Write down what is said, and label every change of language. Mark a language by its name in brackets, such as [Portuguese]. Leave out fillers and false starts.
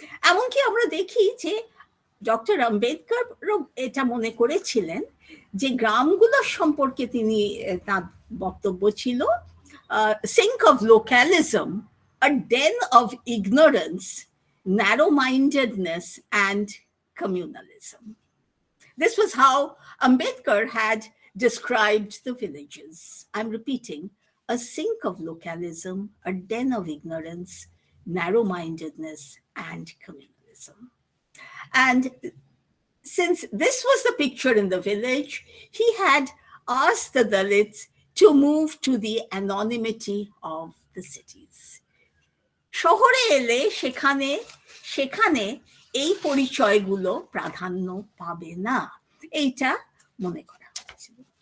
[Bangla] এমনকি আমরা দেখি যে ডক্টর আম্বেদকর এটা মনে করেছিলেন যে গ্রামগুলোর সম্পর্কে তিনি, তার বক্তব্য ছিল, [English] think of localism, a den of ignorance, narrow-mindedness and communalism. This was how Ambedkar had described the villages. I'm repeating, a sink of localism, a den of ignorance, narrow-mindedness and communalism. And since this was the picture in the village, he had asked the Dalits to move to the anonymity of the cities. [Bangla] শহরে এলে সেখানে এই পরিচয়গুলো প্রাধান্য পাবে না, এইটা মনে করা হয়েছিল।